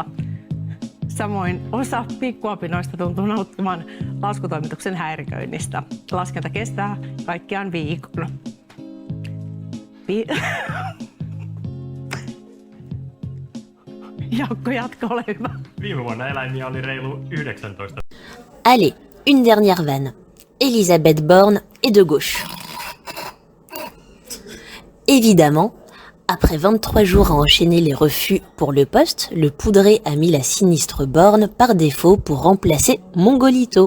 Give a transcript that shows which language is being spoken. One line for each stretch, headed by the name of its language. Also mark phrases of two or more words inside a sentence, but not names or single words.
Finnish: Samoin osa pikkuapinoista tuntuu nauttimaan laskutoimituksen häiriköinnistä. Laskenta kestää kaikkiaan viikon. Jaakko, jatka, ole hyvä. Viime vuonna eläimiä oli reilu 19.
French: Allez, une dernière vanne. Elisabeth Borne est de gauche. Évidemment, après 23 jours à enchaîner les refus pour le poste, le Poudré a mis la sinistre Borne par défaut pour remplacer Mongolito.